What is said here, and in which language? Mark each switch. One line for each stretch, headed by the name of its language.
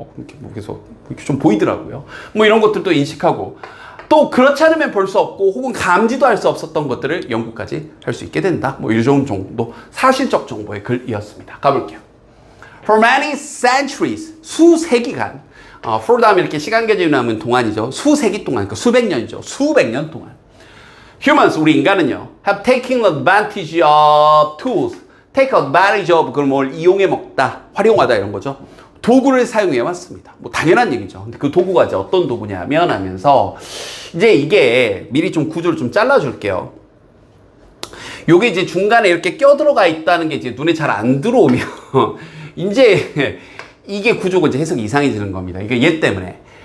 Korean: 이렇게 뭐 계속 이렇게 좀 보이더라고요. 뭐 이런 것들도 인식하고 또 그렇지 않으면 볼 수 없고 혹은 감지도 할 수 없었던 것들을 연구까지 할 수 있게 된다. 뭐 이 정도 사실적 정보의 글이었습니다. 가볼게요.
English: For many centuries,
Korean: 수세기간, for 다음에 이렇게 시간 개념이 나오면 동안이죠. 수세기 동안, 그러니까 수백 년이죠. 수백 년 동안.
English: Humans,
Korean: 우리 인간은요,
English: have taken advantage of tools. take advantage of,
Korean: 그걸 뭘 이용해 먹다, 활용하다 이런 거죠. 도구를 사용해 왔습니다. 뭐 당연한 얘기죠. 근데 그 도구가 이제 어떤 도구냐면 하면서 이제 이게 미리 좀 구조를 좀 잘라줄게요. 요게 이제 중간에 이렇게 껴들어가 있다는 게 이제 눈에 잘 안 들어오면 이제 이게 구조가 이제 해석이 이상해지는 겁니다. 이게 얘 때문에.